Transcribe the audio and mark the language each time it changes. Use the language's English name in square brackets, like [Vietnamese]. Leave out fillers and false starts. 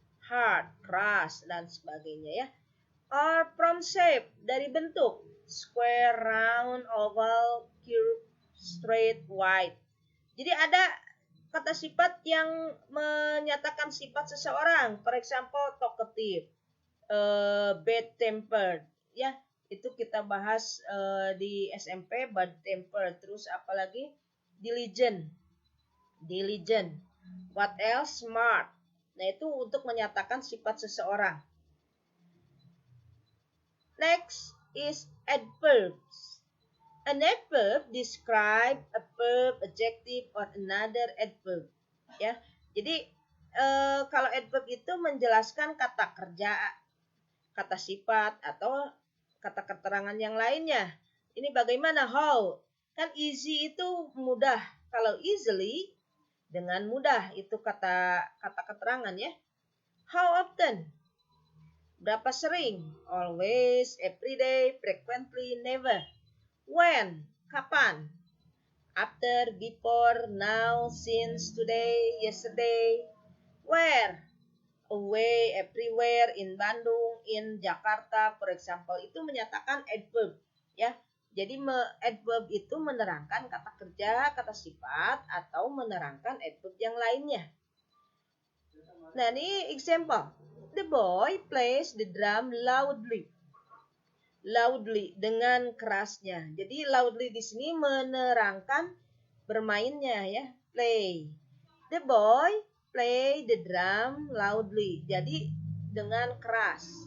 [Indonesian] Hard, keras, dan sebagainya ya. [English] Or from shape, [Indonesian] dari bentuk. [English] Square, round, oval, curve, straight, wide. [Indonesian] Jadi ada kata sifat yang menyatakan sifat seseorang. [English] For example, talkative, bad-tempered. [Indonesian] Ya, itu kita bahas di SMP, bad-tempered. Terus apalagi? Diligent. [English] What else? Smart. [Indonesian] Nah, itu untuk menyatakan sifat seseorang. [English] Next is adverbs. An adverb describe a verb, adjective, or another adverb. [Indonesian] Ya, jadi kalau adverb itu menjelaskan kata kerja, kata sifat, atau kata keterangan yang lainnya. Ini bagaimana? How? Kan easy itu mudah. Kalau easily dengan mudah itu kata keterangan ya. [English] How often? [Indonesian] Berapa sering? [English] Always, every day, frequently, never. When? Kapan? After, before, now, since, today, yesterday. Where? Away, everywhere, in Bandung, in Jakarta, for example. [Indonesian] Itu menyatakan adverb ya. Jadi adverb itu menerangkan kata kerja, kata sifat, atau menerangkan adverb yang lainnya. Nah, ini example. [English] The boy plays the drum loudly. [Indonesian] Loudly, dengan kerasnya. Jadi loudly di sini menerangkan bermainnya ya. [English] Play. The boy play the drum loudly. [Indonesian] Jadi dengan keras.